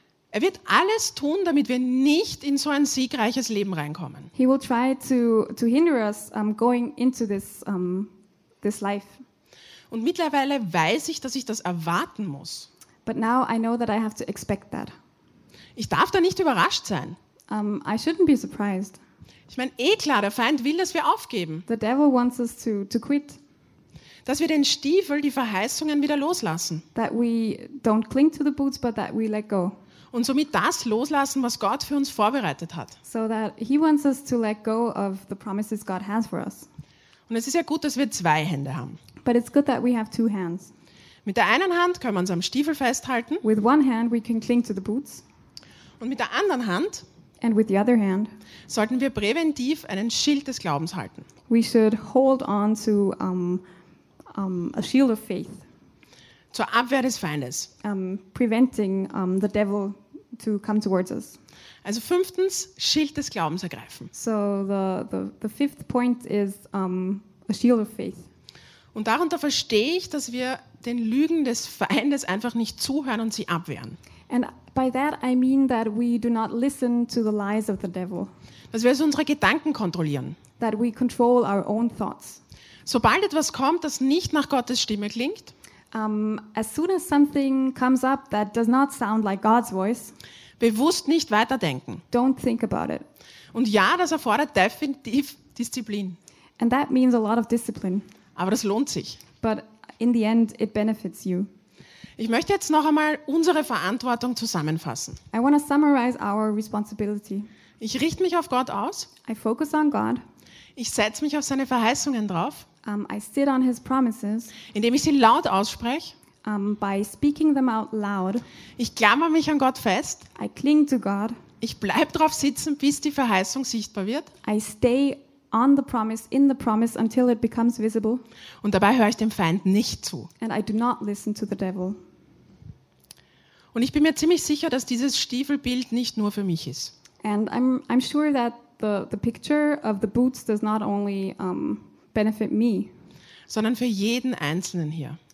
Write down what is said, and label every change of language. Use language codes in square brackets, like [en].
[de] Er wird alles tun, damit wir nicht in so ein siegreiches Leben reinkommen. [en] He will try to hinder us going into this this life. [de] Und mittlerweile weiß ich, dass ich das erwarten muss. [en] But now I know that I have to expect that. [de] Ich darf da nicht überrascht sein. [en] I shouldn't be surprised. [de] Ich meine, eh klar, der Feind will, dass wir aufgeben. [en] The devil wants us to quit. [de] Dass wir den Stiefel, die Verheißungen wieder loslassen. [en] That we don't cling to the boots, but that we let go. [de] Und somit das loslassen, was Gott für uns vorbereitet hat. [en] So that he wants us to let go of the promises God has for us. [de] Und es ist ja gut, dass wir zwei Hände haben. [en] But it's good that we have two hands. [de] Mit der einen Hand können wir uns am Stiefel festhalten. [en] With one hand we can cling to the boots. [de] Und mit der anderen Hand, [en] and with the other hand, [de] sollten wir präventiv einen Schild des Glaubens halten. [en] We should hold on to a shield of faith. [de] Zur Abwehr des Feindes. [en] Preventing the devil to come towards us. [de] Also fünftens, Schild des Glaubens ergreifen. [en] So the fifth point is a shield of faith. [de] Und darunter verstehe ich, dass wir den Lügen des Feindes einfach nicht zuhören und sie abwehren. [en] And by that I mean that we do not listen to the lies of the devil. [de] Dass wir also unsere Gedanken kontrollieren. [en] That we control our own thoughts. [de] Sobald etwas kommt, das nicht nach Gottes Stimme klingt, [en] As soon as something comes up that does not sound like God's voice, [de] bewusst nicht weiterdenken. [en] Don't think about it. [de] Und ja, das erfordert definitiv Disziplin. [en] And that means a lot of discipline. [de] Aber das lohnt sich. [en] But in the end, it benefits you. [de] Ich möchte jetzt noch einmal unsere Verantwortung zusammenfassen. [en] I want to summarize our responsibility. [de] Ich richte mich auf Gott aus. [en] I focus on God. [de] Ich setze mich auf seine Verheißungen drauf. [en] I sit on his promises. [de] Indem ich sie laut ausspreche. [en] By speaking them out loud. [de] Ich klammer mich an Gott fest. [en] I cling to God. [de] Ich bleib drauf sitzen, bis die Verheißung sichtbar wird. [en] I stay on the promise, in the promise, until it becomes visible. [de] Und dabei höre ich dem Feind nicht zu. [en] And I do not listen to the devil. [de] Und ich bin mir ziemlich sicher, dass dieses Stiefelbild nicht nur für mich ist. [en] And I'm sure that the picture of the boots does not only benefit me. [de] Sondern für jeden Einzelnen hier.